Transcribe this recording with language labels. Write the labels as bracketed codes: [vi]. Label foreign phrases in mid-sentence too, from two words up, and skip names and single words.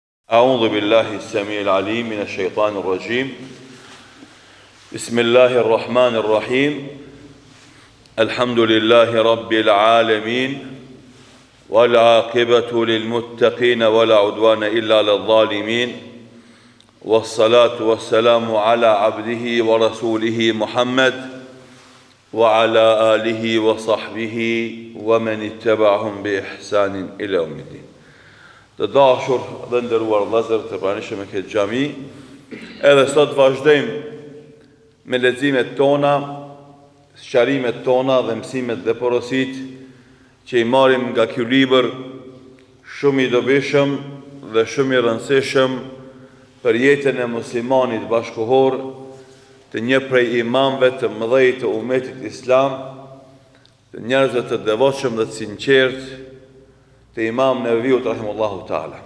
[ar] أعوذ بالله السميع العليم من الشيطان الرجيم بسم الله الرحمن الرحيم الحمد لله رب العالمين والعاقبة للمتقين ولا عدوان إلا للظالمين والصلاة والسلام على عبده ورسوله محمد وعلى آله وصحبه ومن اتبعهم بإحسان إلى يوم الدين. [sq] Të dashur dhe nderuar vëllezër të pranishëm me këtë xhami, edhe sot vazhdojmë me leximet tona, sqarimet tona dhe mësimet dhe porositë që i marrim nga ky libër shumë i dobishëm dhe shumë i rëndësishëm për jetën e muslimanit bashkëkohor, të një prej imamëve të mëdhej të umetit islam, të njerëzve të devotshëm dhe të sinqertë, të Imam Neveviut [ar] رحمه الله تعالى.